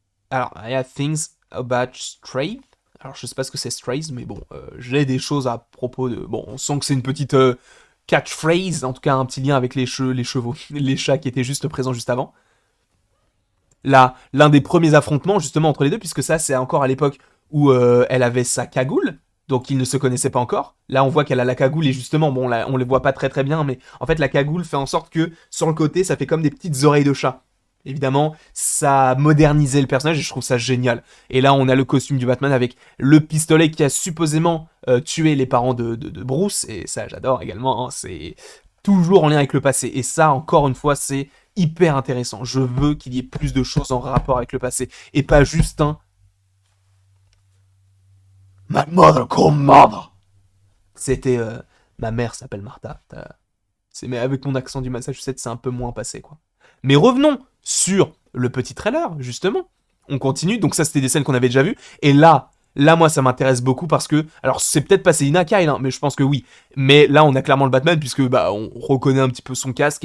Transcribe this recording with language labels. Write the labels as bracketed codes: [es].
[en] Alors, I have things about Strays. [fr] Alors, je sais pas ce que c'est Strays, mais bon, j'ai des choses à propos de... Bon, on sent que c'est une petite catchphrase, en tout cas un petit lien avec les chevaux, les chats qui étaient juste présents juste avant. Là, l'un des premiers affrontements justement entre les deux, puisque ça c'est encore à l'époque où elle avait sa cagoule, donc ils ne se connaissaient pas encore. Là on voit qu'elle a la cagoule et justement, bon là, on les voit pas très très bien, mais en fait la cagoule fait en sorte que sur le côté ça fait comme des petites oreilles de chat. Évidemment, ça a modernisé le personnage et je trouve ça génial. Et là on a le costume du Batman avec le pistolet qui a supposément tué les parents de Bruce, et ça j'adore également, hein, c'est toujours en lien avec le passé. Et ça, encore une fois, c'est hyper intéressant. Je veux qu'il y ait plus de choses en rapport avec le passé. Et pas juste un... [en] My mother called mother. [fr] C'était... ma mère s'appelle Martha. Mais avec mon accent du Massachusetts, c'est un peu moins passé, quoi. Mais revenons sur le petit trailer, justement. On continue. Donc ça, c'était des scènes qu'on avait déjà vues. Et là, moi, ça m'intéresse beaucoup parce que... Alors, c'est peut-être pas Selina Kyle, hein, mais je pense que oui. Mais là, on a clairement le Batman, puisque bah, on reconnaît un petit peu son casque.